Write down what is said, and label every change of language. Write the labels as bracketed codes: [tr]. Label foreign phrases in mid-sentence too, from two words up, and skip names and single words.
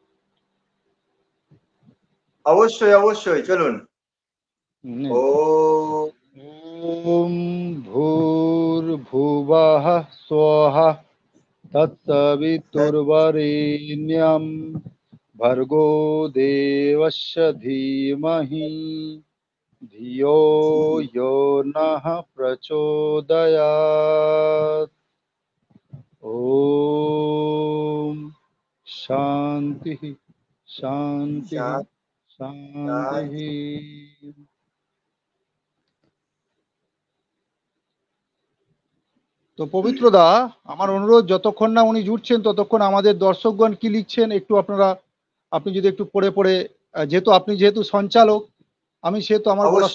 [bn] অবশ্যই, অবশ্যই, চলুন। ও [sa] ওম ভূর্ভুবঃ স্বঃ তৎসবিতুর্বরেণ্যং ভর্গো দেবস্য ধীমহি ধিयो यो नः प्रचोदयात्। ओम शांति शांति शांति। [bn] তো পবিত্রদা, আমার অনুরোধ, যতক্ষণ না উনি জুটছেন ততক্ষণ আমাদের দর্শকগণ কি লিখছেন একটু আপনি যদি একটু পড়ে পড়ে, যেহেতু সঞ্চালক, আমি সেহেতু আমার বলার